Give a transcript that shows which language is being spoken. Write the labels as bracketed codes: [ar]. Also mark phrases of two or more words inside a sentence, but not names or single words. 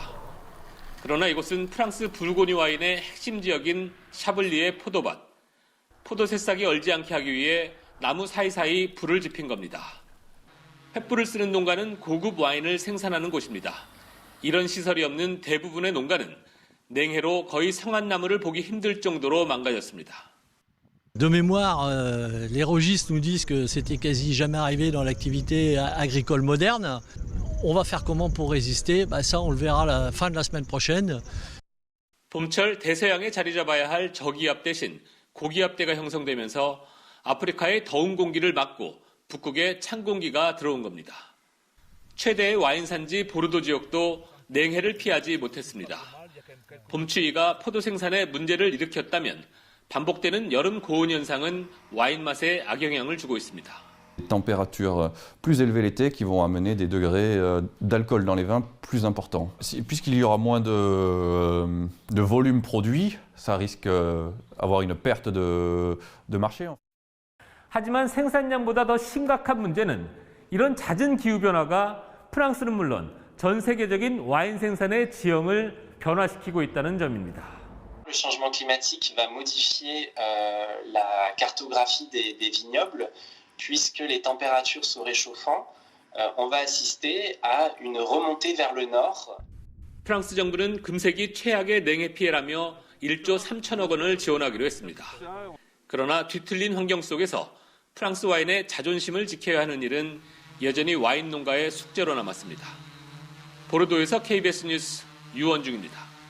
[ko] 그러나 이곳은 프랑스 불고니 와인의 핵심 지역인 샤블리의 포도밭. 포도 새싹이 얼지 않게 하기 위해 나무 사이사이 불을 지핀 겁니다. 횃불을 쓰는 농가는 고급 와인을 생산하는 곳입니다. 이런 시설이 없는 대부분의 농가는 냉해로 거의 상한 나무를 보기 힘들 정도로 망가졌습니다. [fr] De mémoire, les registres nous disent que c'était quasi jamais arrivé dans l'activité agricole moderne. On va faire comment pour résister? Ça, on le verra à la fin de la semaine prochaine. [ko] 봄철 대서양에 자리 잡아야 할 저기압 대신 고기압대가 형성되면서 아프리카의 더운 공기를 막고 북극에 찬 공기가 들어온 겁니다. 최대의 와인 산지 보르도 지역도 냉해를 피하지 못했습니다. 봄추위가 포도 생산에 문제를 일으켰다면 반복되는 여름 고온 현상은 와인 맛에 악영향을 주고 있습니다. [fr] Températures plus élevées l'été qui vont amener des degrés d'alcool dans les vins plus importants. Puisqu'il y aura moins de volume produit, ça risque d'avoir une perte de marché. [ko] 하지만 생산량보다 더 심각한 문제는 이런 잦은 기후변화가 프랑스는 물론 전 세계적인 와인 생산의 지형을 변화시키고 있다는 점입니다. [fr] Le changement climatique va modifier la cartographie des vignobles. Puisque les températures se réchauffant, on va assister à une remontée vers le nord. [ko] 프랑스 정부는 금세기 최악의 냉해 피해라며 1조 3천억 원을 지원하기로 했습니다. 그러나 뒤틀린 환경 속에서 프랑스 와인의 자존심을 지켜야 하는 일은 여전히 와인 농가의 숙제로 남았습니다. 보르도에서 KBS 뉴스 유원중입니다.